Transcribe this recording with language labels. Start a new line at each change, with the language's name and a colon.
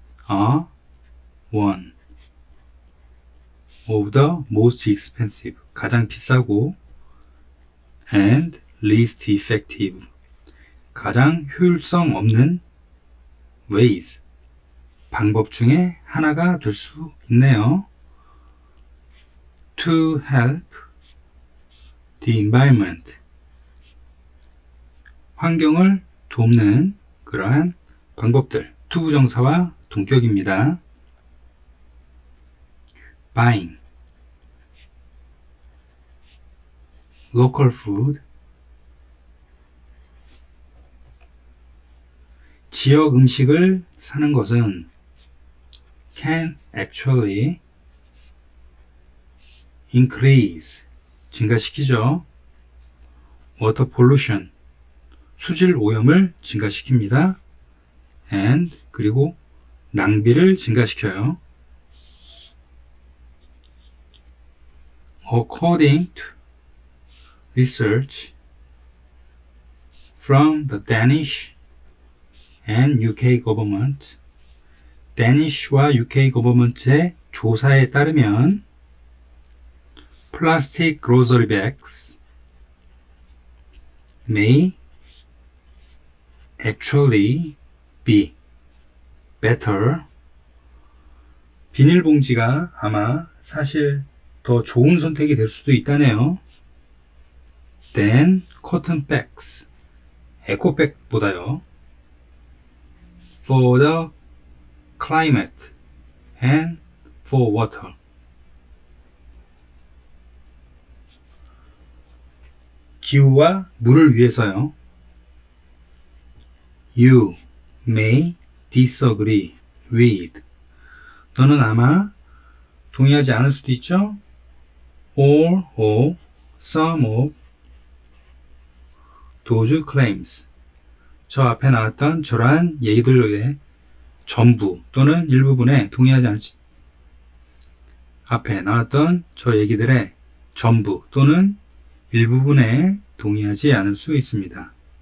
English: are one of the most expensive
Korean: 가장 비싸고
English: and least effective
Korean: 가장 효율성 없는
English: ways
Korean: 방법 중에 하나가 될 수 있네요.
English: to help the environment
Korean: 환경을 돕는 그러한 방법들 to 부정사와 동격입니다.
English: buying local food
Korean: 지역 음식을 사는 것은
English: can actually
Korean: increase 증가시키죠.
English: water pollution
Korean: 수질 오염을 증가시킵니다. and 그리고 낭비를 증가시켜요.
English: according to research from the Danish and UK government
Korean: 데니쉬와 UK government의 조사에 따르면
English: plastic grocery bags may actually be better
Korean: 비닐봉지가 아마 사실 더 좋은 선택이 될 수도 있다네요.
English: than cotton bags
Korean: 에코백보다요.
English: for the climate and for water
Korean: 기후와 물을 위해서요.
English: You may disagree with
Korean: 너는 아마 동의하지 않을 수도 있죠.
English: All or some of those claims
Korean: 저 앞에 나왔던 저러한 얘기들의 전부 또는 일부분에 동의하지 않지 앞에 나왔던 저 얘기들의 전부 또는 일부분에 동의하지 않을 수 있습니다.